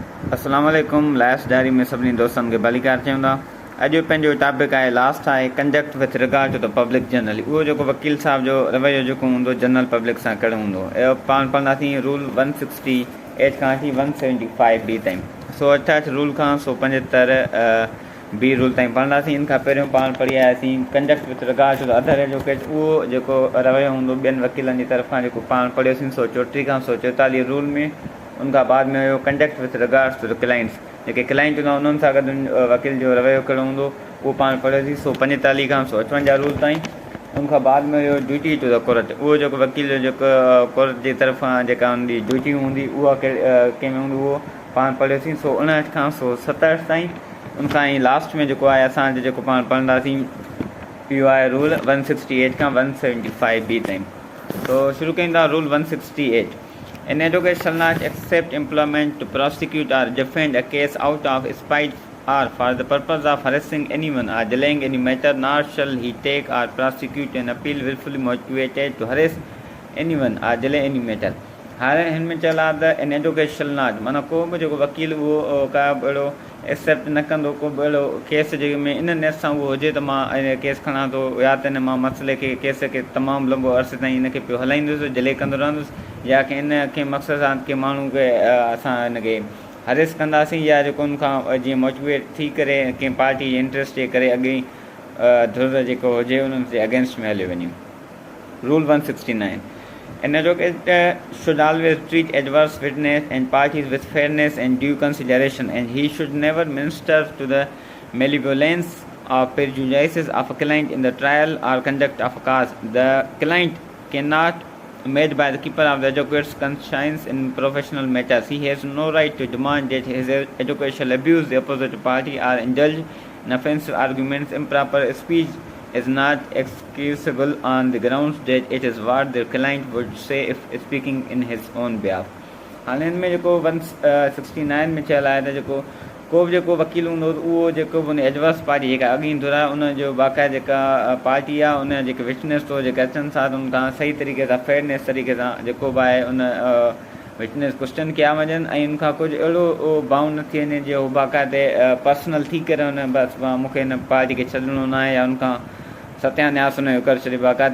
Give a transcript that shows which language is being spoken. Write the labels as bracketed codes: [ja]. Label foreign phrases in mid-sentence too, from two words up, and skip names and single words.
[ar] السلام عليكم. [en] last diary [sd] में सभिनी दोस्तनि खे भलीकार चयूं था। अॼु पंहिंजो टॉपिक आहे लास्ट आहे [en] conduct with regard to the public generally. [sd] उहो जेको वकील साहब जो रवैयो जेको हूंदो [en] general public [sd] सां कहिड़ो हूंदो, पाण पढ़ंदासीं रूल 168 खां वठी 175 बी ताईं, 168 रूल खां 175 बी रूल ताईं पढ़ंदासीं। इन खां पहिरियों पाण पढ़ी आयासीं [en] conduct with regard to the other advocate. [sd] उहो जेको रवैयो हूंदो ॿियनि वकीलनि जी तरफ़ां, जेको पाण पढ़ियोसीं 134 खां 144 रूल में। उनखां बाद में हुयो [en] conduct with regards to the clients. [sd] जेके क्लाइंट हूंदा उन्हनि सां गॾु वकील जो रवैयो कहिड़ो हूंदो, उहो पाण पढ़ियोसीं 145 खां 158 रूल ताईं। उनखां बाद में हुयो [en] duty to the court. [sd] उहो जेको वकील जो जेको कोर्ट जी तरफ़ां जेका हुनजी ड्यूटी हूंदी उहा कंहिंमें हूंदी, उहो पाण पढ़ियोसीं 159 खां 167 ताईं। उनखां ई लास्ट में जेको आहे असांजो जेको पाण पढ़ंदासीं, इहो आहे रूल 168 खां 175 बी ताईं। तो शुरू कयूं था रूल 168। [en] An advocate shall not accept employment to prosecute or defend a case out of spite or for the purpose of harassing anyone or delaying any matter, nor shall he take or prosecute an appeal willfully motivated to harass anyone or delay any matter. [sd] हाणे हिन में चयल आहे त [en] an advocate shall not, [sd] माना को बि जेको वकील उहो का बि अहिड़ो एक्सेप्ट न कंदो, को बि अहिड़ो केस जंहिंमें इन नेस सां उहो हुजे त मां केस खणां थो, या त हिन मां मसइले खे केस खे तमामु लंबो अरसे ताईं हिनखे पियो हलाईंदुसि, डिले कंदो रहंदुसि, या की इन खे मक़सद सां के माण्हू खे असां हिनखे हरेस कंदासीं, या जेको उनखां जीअं मोटिवेट थी करे कंहिं पार्टी जे इंट्रस्ट जे करे अॻे धुर जेको हुजे उन्हनि जे अगेंस्ट में हलियो वञे। रूल 169। [en] An advocate should always treat adverse witness and parties with fairness and due consideration, and he should never minister to the malevolence or prejudices of a client in the trial or conduct of a cause. The client cannot be made by the keeper of the advocate's conscience in professional matters. He has no right to demand that his advocate shall abuse the opposite party or indulge in offensive arguments. Improper speech is not excusable on the grounds that it is what the client would say if speaking in his own behalf. [sd] हाणे हिन में जेको 169 में चयल आहे त जेको को बि जेको वकील हूंदो उहो जेको बि उन [en] adverse party [sd] जेका अॻी धुर आहे उनजो बाक़ाइदा जेका पार्टी आहे उन जेके विटनेस थो जेके अचनि था उनखां सही तरीक़े सां फेयरनेस तरीक़े सां जेको बि आहे उन [en] witness question [sd] कया वञनि, ऐं उनखां कुझु अहिड़ो बाउंड न थी वञे जो हू बाक़ाइदे पर्सनल थी करे हुन बसि मूंखे हिन पार्टी खे छॾिणो न आहे, या उनखां सत्यान्यास हुनजो करे छॾे बाक़ाइदे।